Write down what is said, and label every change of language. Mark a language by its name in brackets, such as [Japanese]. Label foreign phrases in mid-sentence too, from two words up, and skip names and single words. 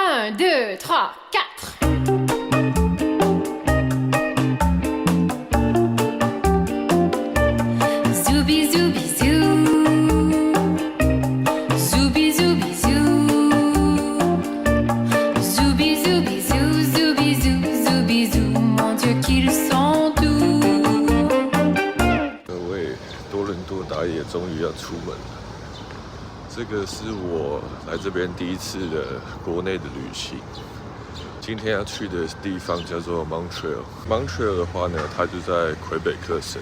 [French] 1, 2, 3, 4. Zoubi zoubi zou. Zoubi zoubi zou. Zoubi zoubi zou, zoubi zou, zoubi zou. Mon Dieu qu'ils sont doux. [Chinese] 各位，多伦多打野终于要出门了。这个是我来这边第一次的国内的旅行。今天要去的地方叫做 Montreal。Montreal 的话呢，它就在魁北克省。